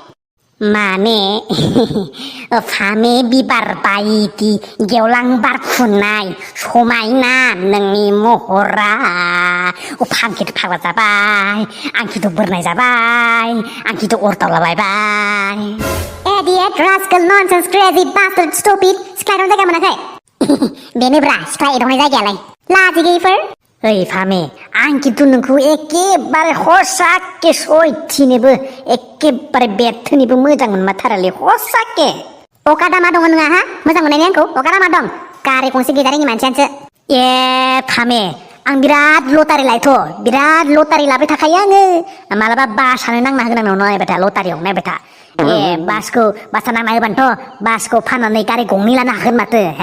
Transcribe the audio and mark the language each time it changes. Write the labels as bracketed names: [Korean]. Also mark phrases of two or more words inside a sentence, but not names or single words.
[Bodo] फामे बिबार बायदि गेवलां बारफुनाय समायना नोंनि महरा फांखिथ' फाग्ला जाबाय आंखिथ' बोरनाय जाबाय आंखिथ' अरदावलाबायबाय [English] Idiot, rascal, nonsense, crazy, bastard, stupid [Bodo] सिख्ला एदावनो जायगा मोनाखै बेनोब्रा सिख्ला एदावनाय जायगायालाय लाजि गैयिफोर ओइ फामे आं खिन्थु नोंखौ एखेबारे हसाके सयथिनोबो एखेबारे बेथोनिबो मोजां मोनमारथारालै हसाके अकादामा दङ नोंहा हा मोजां मोननायनि आंखौ अकादामा दं गारि गंसे गैजारिङि मानसियानोसो फामे आं बिराद लटारि लायोथ' बिराद लटारि लाबाय थाखायो आङो मालाबा बासानो नांना होगोन आंनाव नायबाय था लटारियाव नायबाय था बासा नांना होबानोथ' बासखौ फाननानै गारि गंनै लानो हागोन माथो